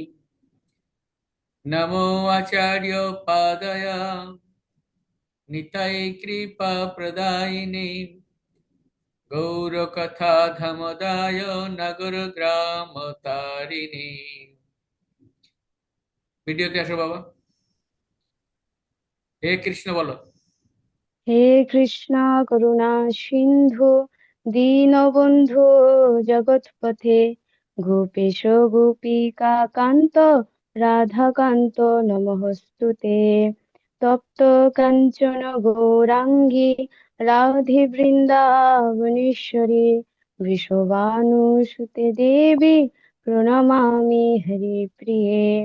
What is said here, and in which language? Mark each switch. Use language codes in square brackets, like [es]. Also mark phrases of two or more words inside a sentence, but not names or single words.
[sa] नमो आचार्य पादय निताय कृपा प्रदायिने गौरकथा धमदाय नगर ग्राम तारिणी। [bn] ভিডিও কে আসো বাবা। [sa] হে কৃষ্ণ [bn] বলো। [sa] हे कृष्ण करुणा सिन्धु दीनबन्धु जगत्पथे गोपेश गोपिका कान्त राधाकान्त नमोऽस्तुते। तप्त काञ्चन गौराङ्गी राधे वृन्दावनेश्वरी वृषभानुसुते देवी प्रणमामि हरिप्रिये।